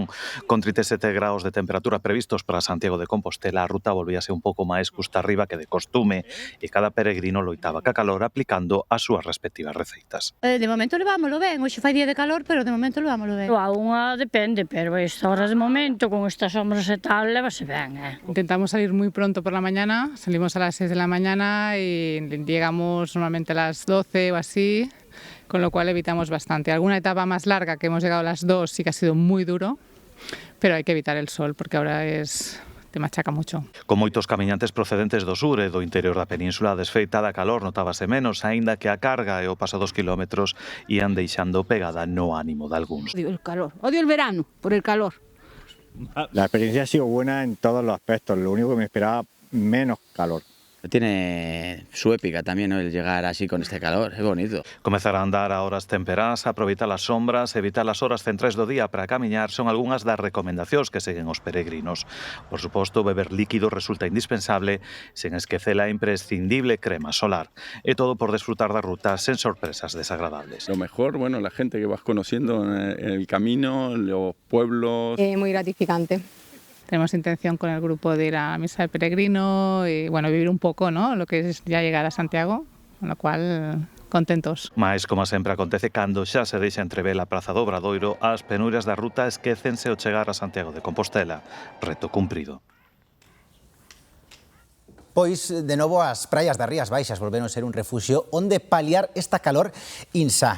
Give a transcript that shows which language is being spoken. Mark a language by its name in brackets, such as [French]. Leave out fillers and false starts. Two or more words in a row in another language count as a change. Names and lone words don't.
[Galician] Con 37 graus de temperatura previstos para Santiago de Compostela, a ruta volvíase un pouco máis custa arriba que de costume e cada peregrino loitaba ca calor aplicando as súas respectivas receitas. De momento levámoslo ben, hoxe fai día de calor, pero de momento levámoslo ben. A unha depende, pero estas horas de momento, con estas sombras e tal, levase ben. [Spanish] Intentamos salir muy pronto por la mañana, salimos a las 6 de la mañana y llegamos normalmente a las 12 o así, con lo cual evitamos bastante. Alguna etapa más larga que hemos llegado a las 2 sí que ha sido muy duro, pero hay que evitar el sol porque ahora te machaca mucho. [Galician] Con moitos camiñantes procedentes do sur e do interior da península, a desfeita da calor notábase menos, aínda que a carga e o paso dos kilómetros ían deixando pegada no ánimo de algúns. [Spanish] Odio el calor, odio el verano por el calor. La experiencia ha sido buena en todos los aspectos, lo único que me esperaba menos calor. Tiene su épica también, ¿no? El llegar así con este calor, es bonito. [Galician] Comezar a andar a horas temperás, aproveitar as sombras, evitar as horas centrais do día para camiñar son algunhas das recomendacións que seguen os peregrinos. Por suposto, beber líquido resulta indispensable, sen esquecer a imprescindible crema solar. E todo por desfrutar da ruta sen sorpresas desagradables. [Spanish] Lo mejor, bueno, la gente que vas conociendo en el camino, los pueblos. Muy gratificante. Tenemos intención con el grupo de ir a la misa de peregrino y bueno, vivir un poco, ¿no?, lo que es ya llegar a Santiago, con lo cual contentos. [Galician] Mais, como sempre acontece, cando xa se deixa entrever a Praza do Obradoiro, as penurias da ruta esquécense ao chegar a Santiago de Compostela. Reto cumprido. Pois, de novo, as praias das Rías Baixas volveron ser un refuxio onde paliar esta calor insá.